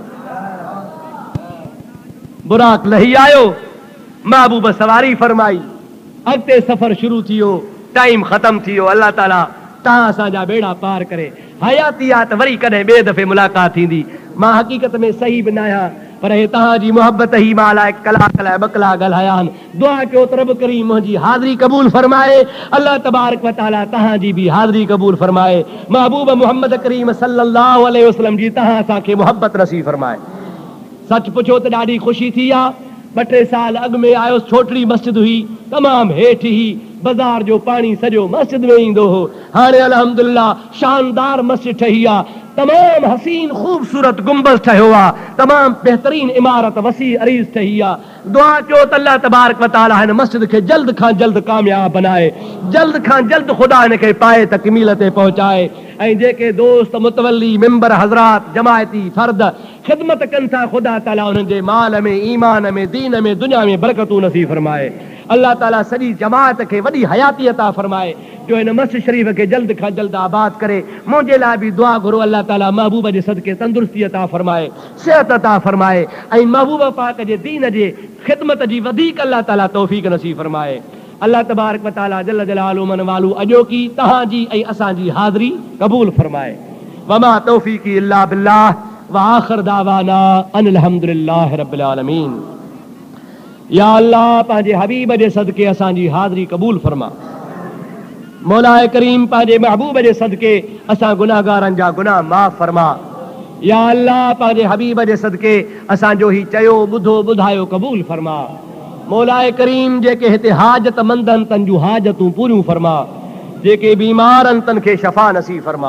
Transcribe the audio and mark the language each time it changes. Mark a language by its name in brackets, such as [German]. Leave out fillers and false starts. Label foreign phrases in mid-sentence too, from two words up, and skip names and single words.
[Sindhi] कंदो बुराक लही आयो महबूब सवारी फरमाई अॻिते सफ़र शुरू थियो टाइम ख़तम थियो अल्लाह ताला तव्हां असांजा बेड़ा पार करे हयाती आहे त वरी कॾहिं ॿिए दफ़े मुलाक़ात थींदी मां हक़ीक़त में सही बि न आहियां पर हे तव्हांजी मोहब्बत ही मां लाइ कलाक लाइ ॿ कलाक ॻाल्हाया आहिनि दुआ कयो त रब करीम मुंहिंजी हाज़िरी क़बूल फरमाए [Arabic] الله تبارك و [Sindhi] तआला तव्हांजी बि हाज़िरी क़बूल फरमाए महबूब मोहम्मद करीम [Arabic] صلى الله عليه وسلم [Sindhi] जी तव्हां असांखे मोहब्बत नसीब फरमाए सच पुछो त ॾाढी ख़ुशी थी आहे 2-3 साल अॻु में आयो छोटड़ी मस्जिद हुई तमामु हेठि ही बाज़ार जो पाणी सॼो मस्जिद में ईंदो हो हाणे अल्हम्दुलिल्लाह शानदार मस्जिद ठही आहे तमाम हसीन खूबसूरत गुंबद ठहियो आहे तमाम बेहतरीन इमारत वसी अरीज़ ठही आहे दुआ कयो त [Arabic] الله تبارك و تعالى [Sindhi] हिन मस्जिद खे जल्द खां जल्द कामयाब बनाए जल्द खां जल्द ख़ुदा हिन खे पाए तकमील ते पहुचाए ऐं जेके दोस्त मुतवली मेंबर हज़रात जमायती फर्द ख़िदमत कनि था ख़ुदा ताला उन्हनि जे माल में ईमान में दीन में दुनिया में बरकतूं नसीब फरमाए अल्लाह ताला सॼी जमात खे वॾी हयाती अता फरमाए जो हिन मस्जिद शरीफ़ खे जल्द खां जल्द आबाद करे मुंहिंजे लाइ बि दुआ घुरो अल्लाह ताला महबूब जे सदके तंदुरुस्ती अता फरमाए सेहत अता फरमाए ऐं महबूब पाक जे दीन जे ख़िदमत जी वधीक अल्लाह ताला तौफ़ीक़ नसीब फरमाए [Arabic] الله تبارك و تعالى جل جلاله [Sindhi] मन वालू अॼोकी तव्हांजी ऐं असांजी हाज़िरी क़बूल फरमाए [Arabic] وما توفيقي إلا بالله و آخر دعوانا أن الحمد لله رب العالمين [Sindhi] या अल्लाह पंहिंजे हबीब जे सदके असांजी हाज़िरी क़बूल फरमा मौलाए करीम पंहिंजे महबूब जे सदके असां गुनाहगारनि जा गुनाह माफ़ फरमा या अल्लाह पंहिंजे हबीब जे सदके असांजो ही चयो ॿुधो ॿुधायो क़बूल फरमा मौलाए करीम जेके हिते हाजतमंद आहिनि तन जूं हाजतूं पूरियूं फरमा जेके बीमार आहिनि तन खे शफ़ा नसीब फरमा